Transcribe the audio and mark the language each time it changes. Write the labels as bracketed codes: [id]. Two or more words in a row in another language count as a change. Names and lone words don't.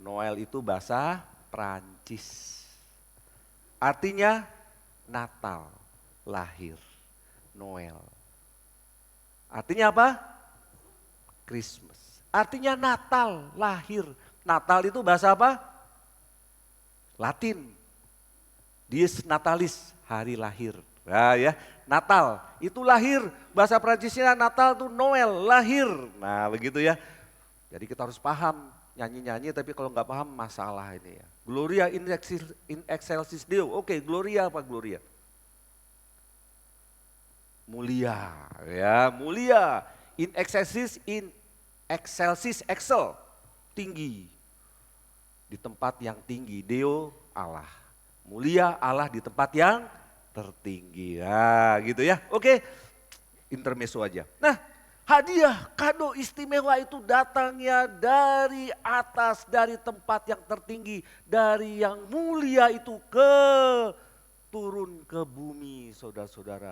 [id] Noel itu bahasa Prancis. Artinya Natal, lahir, Noel. Artinya apa? Christmas. Artinya Natal, lahir. Natal itu bahasa apa? Latin. [la] Dies natalis, [id] hari lahir. Nah ya, Natal itu lahir. Bahasa Prancisnya Natal itu Noel, lahir. Nah begitu ya. Jadi kita harus paham, nyanyi-nyanyi tapi kalau nggak paham masalah ini ya. [la] Gloria in excelsis Deo. [id] Oke, Gloria apa Gloria? Mulia, ya mulia. [la] In excelsis [id] excel, tinggi. Di tempat yang tinggi, Deo Allah. Mulia Allah di tempat yang tertinggi. Nah gitu ya, oke. Intermezzo aja. Nah, hadiah kado istimewa itu datangnya dari atas, dari tempat yang tertinggi, dari yang mulia itu turun ke bumi, saudara-saudara.